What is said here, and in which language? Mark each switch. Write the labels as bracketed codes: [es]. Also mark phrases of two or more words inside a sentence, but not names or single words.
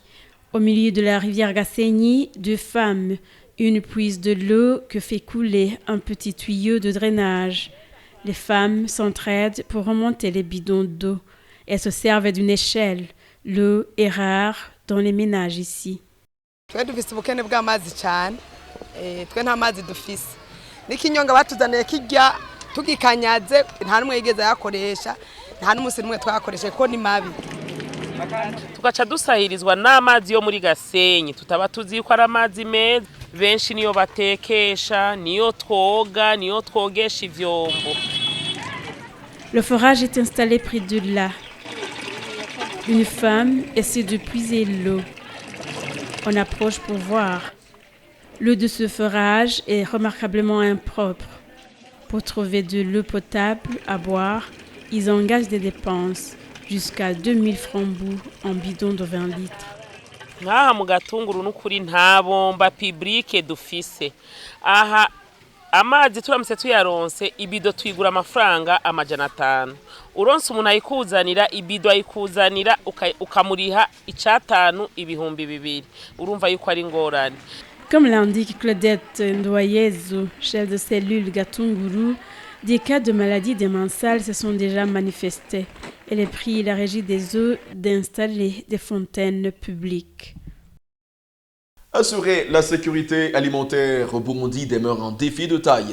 [fr] Au milieu de la rivière Gasséni, 2 femmes, une puise de l'eau que fait couler un petit tuyau de drainage. Les femmes s'entraident pour remonter les bidons d'eau. Elles se servent d'une échelle. L'eau est rare dans les ménages ici. [rn] Twe dufise ubukene bw'amazi cyane twe nta mazi dufise n'ikinyonga batuzaniye kijya tugikanyaze nta numwe yigeze yakoresha nta n'umusi numwe twakoresha ko ni mabi tugaca dusahirizwa n'amazi yo muri Gasenyi tutaba tuzi ko ari amazi meza benshi niyo batekesha niyo twoga niyo twogesha ivyombo. [fr] Le forage est installé près de là. Une femme essaie de puiser l'eau. On approche pour voir. L'eau de ce forage est remarquablement impropre. Pour trouver de l'eau potable à boire, ils engagent des dépenses jusqu'à 2000 francs en bidon de 20 litres. [rn] Ngaha mu Gatunguru n'ukuri nta bomba publique dufise. Aha amazi turamutse tuyaronse ibido twigura amafaranga amajana 5. Uronse umuntu ayikuzanira ibido ayikuzanira ukamuriha icatanu ibihumbi 2. Urumva yuko ari ngorane. [fr] Comme l'indique Claudette Ndoyezo, chef de cellule Gatunguru, des cas de maladies des mains sales se sont déjà manifestés. Elle a pris la régie des eaux d'installer des fontaines publiques. Assurer la sécurité alimentaire au Burundi demeure un défi de taille.